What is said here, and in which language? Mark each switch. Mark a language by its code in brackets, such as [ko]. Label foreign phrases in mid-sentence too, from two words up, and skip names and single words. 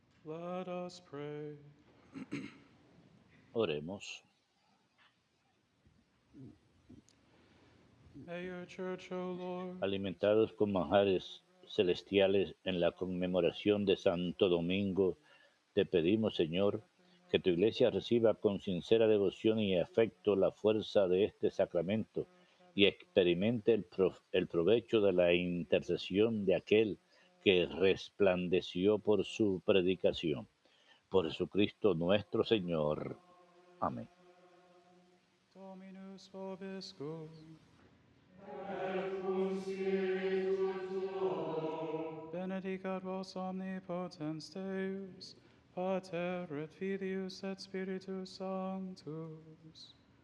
[en] Let us pray. [es] Oremos. [en] May your church, O Lord, [es] Alimentados con manjares celestiales en la conmemoración de Santo Domingo, te pedimos, Señor, que tu iglesia reciba con sincera devoción y afecto la fuerza de este sacramento y experimente el provecho de la intercesión de aquel que resplandeció por su predicación. Por Jesucristo nuestro Señor. Amén. [la] Dominus vobiscum. Benedicat vos omnipotens Deus, Pater et Filius et Spiritus Sanctus.